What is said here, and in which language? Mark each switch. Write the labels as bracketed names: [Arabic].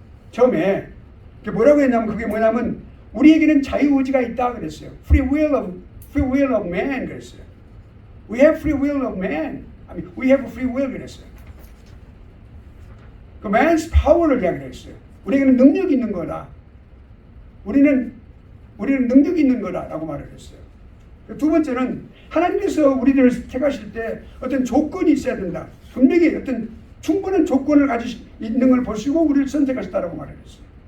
[Korean] 처음에 뭐라고 했냐면 그게 뭐냐면 우리에게는 자유의지가 있다 그랬어요. [English] Free will of man [Korean] 그랬어요. [English] We have free will of man. We have free will [Korean] 그랬어요. 그 [English] man's power [Korean] 를 이야기했어요. 우리에게는 능력이 있는 거다. 우리는 능력이 있는 거다라고 말을 했어요. 두 번째는 하나님께서 우리들을 택하실 때 어떤 조건이 있어야 된다. 분명히 어떤 충분한 조건을 가지고 있는 걸 보시고 우리를 선택하셨다라고 말을 했어요.